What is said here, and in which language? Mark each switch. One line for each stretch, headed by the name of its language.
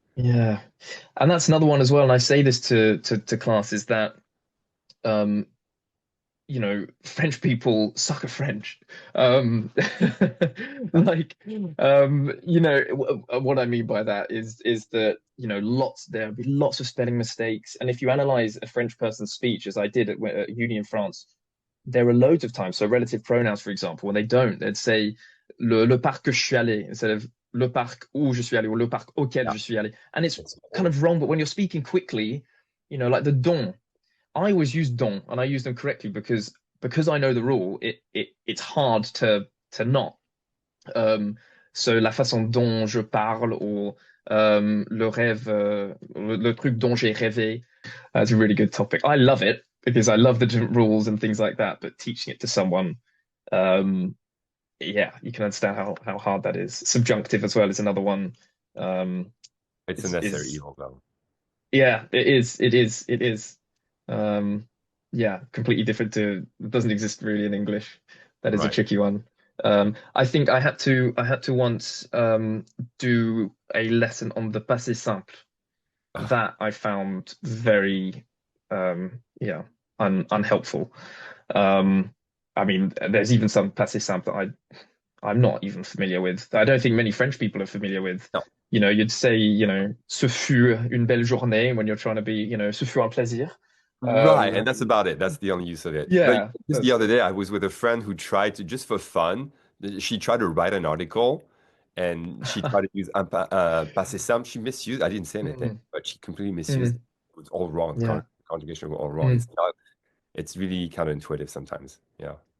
English: Yeah, and that's another one as well. And I say this to classes that um, French people suck at French. Um, like, what I mean by that is that there'll be lots of spelling mistakes, and if you analyze a French person's speech, as I did at uni in France, there are loads of times. So relative pronouns, for example, when they'd say
French: le parc que je suis allé
English: instead of
French: le parc où je suis allé
English: or
French: le parc auquel
English: Yeah,
French: je suis allé,
English: and it's it's kind important. of wrong. But when you're speaking quickly, like the don. I always use don and I use them correctly because I know the rule. It's hard to not.
French: Um, so la façon dont je parle
English: or
French: le rêve, le truc dont j'ai rêvé.
English: That's a really good topic. I love it because I love the different rules and things like that. But teaching it to someone, um, you can understand how hard that is. Subjunctive as well is another one. Um, It's a necessary is evil, though. Yeah, it is. It is. It is. Um, yeah, completely different to it doesn't exist really in English. That is a Right. tricky one. I think I had to once do a lesson on the passé simple Ah, that I found very unhelpful. Um, I mean, there's even some passé simple that I'm not even familiar with. I don't think many French people are familiar with. no. You'd say,
French: ce fut une belle journée
English: when you're trying to be,
French: ce fut un plaisir.
English: Right, Um, and that's about it. That's the only use of it. But yeah, just the other day, I was with a friend who tried to, just for fun, she tried to write an article and she tried to use passé simple. She misused, I didn't say anything, Mm, but she completely misused mm, it. It was all wrong. yeah. Conjugation was all wrong. Mm. It's really counterintuitive sometimes. Yeah.